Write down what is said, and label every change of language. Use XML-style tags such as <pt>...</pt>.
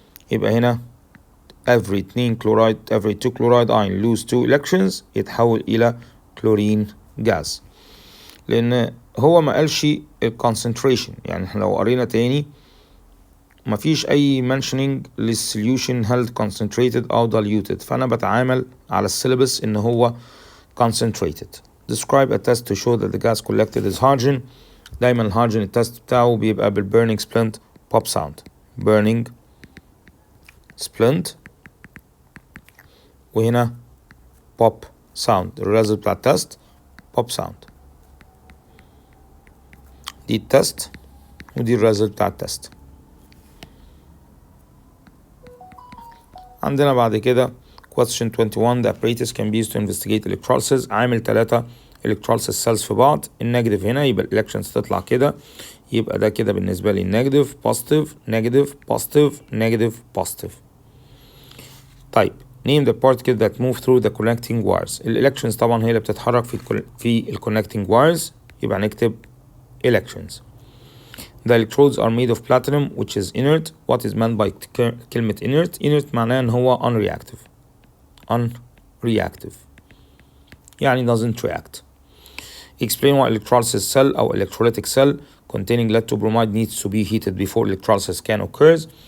<ar>يبقى هنا every 2 chloride ion lose 2 electrons يتحول إلى كلورين جاز، لأن هو ما قالش الكونسنتريشن. يعني احنا لو قرينا تاني مفيش أي mentioning للسوليوشن هل concentrated أو diluted، فأنا بتعامل على السيلبس إن هو concentrated.</ar> <en>Describe a test to show that the gas collected is hydrogen.</en> <ar>دايما الهيدروجين التست بتاعه بيبقى بالburning splint pop sound.</ar> <en>burning splint وهنا pop sound.</en> <ar>الريزلت بتاع التست pop sound. دي التست ودي الريزلت بتاع التست.</ar> <en>عندنا بعد كده question 21. The apparatus can be used to investigate electrolysis.</en> <ar>عامل 3 electrolysis cells في بعض. النيجاتيف هنا يبقى electrons تطلع كده، يبقى ده كده بالنسبة لي نيجاتيف بوزيتيف نيجاتيف بوزيتيف نيجاتيف بوزيتيف.</ar> <en>طيب name the particle that move through the connecting wires.</en> <ar>الالكترونز طبعا هي اللي بتتحرك في الconnecting wires، يبقى نكتب electrons.</ar> <en>The electrodes are made of platinum which is inert. What is meant by كلمة inert؟ inert معناه ان هو unreactive يعني doesn't react. Explain why electrolysis cell أو electrolytic cell containing lead to bromide needs to be heated before electrolysis can occur.</en>